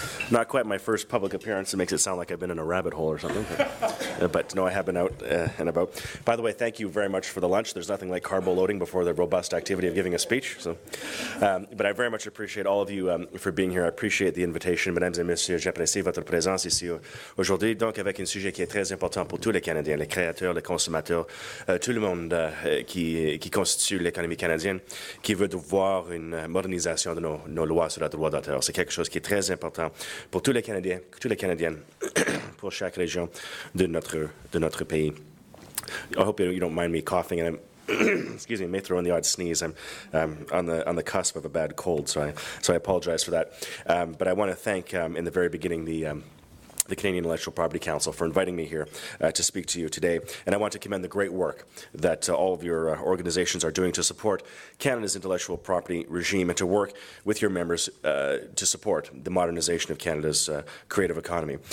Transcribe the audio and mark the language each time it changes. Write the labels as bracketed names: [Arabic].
[English] Not quite my first public appearance. It makes it sound like I've been in a rabbit hole or something. But no, I have been out and about. By the way, thank you very much for the lunch. There's nothing like carbo loading before the robust activity of giving a speech. But I very much appreciate all of you for being here. I appreciate the invitation. [French] Mesdames et messieurs, j'apprécie votre présence ici aujourd'hui. Donc, avec un sujet qui est très important pour tous les Canadiens, les créateurs, les consommateurs, tout le monde qui constitue l'économie canadienne, qui veut voir une modernisation de nos lois sur le droit d'auteur. C'est quelque chose qui est très important pour tous les Canadiens, toutes les Canadiennes, pour chaque région de notre pays. [English] I hope you don't mind me coughing, and I'm excuse me, may throw in the odd sneeze. I'm on the cusp of a bad cold, so I apologize for that. But I want to thank in the very beginning the Canadian Intellectual Property Council for inviting me here to speak to you today. And I want to commend the great work that all of your organizations are doing to support Canada's intellectual property regime and to work with your members to support the modernization of Canada's creative economy.